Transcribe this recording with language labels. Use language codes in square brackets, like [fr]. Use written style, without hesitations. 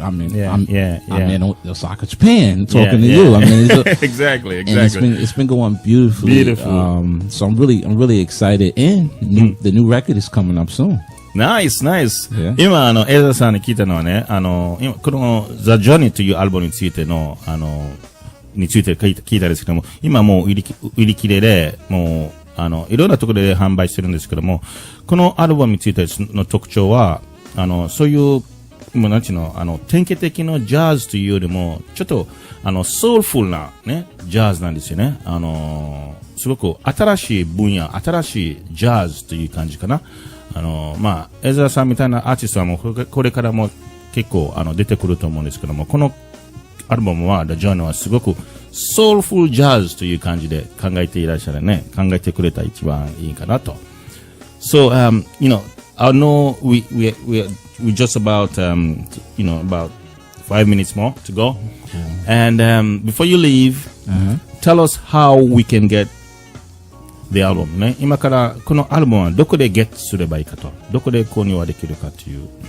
[en] I mean, I'm in Osaka, Japan, talking to you. I mean, exactly. And it's been going beautifully. So I'm really excited, and the new record is coming up soon. Nice. [ja] 今エザさんに聞いたのはね、今この The Journey というアルバムについてのについて聞いたんですけども、今もう売り切れでもういろんなところで販売してるんですけども、このアルバムについての特徴はそういうもうなんていうの典型的なジャズというよりもちょっとソウルフルなねジャズなんですよね。すごく新しい分野、新しいジャズという感じかな。エズラさんみたいなアーティストはもうこれからも結構出てくると思うんですけども、このアルバムは The Journey はすごくソウルフルジャズという感じで考えていらっしゃるね、考えてくれた一番いいかなと。 [en] So I know we just about about 5 minutes more to go, and before you leave, tell us how we can get the album ね。 [ja] 今からこのアルバムはどこでゲットすればいいかと、どこで購入はできるかという。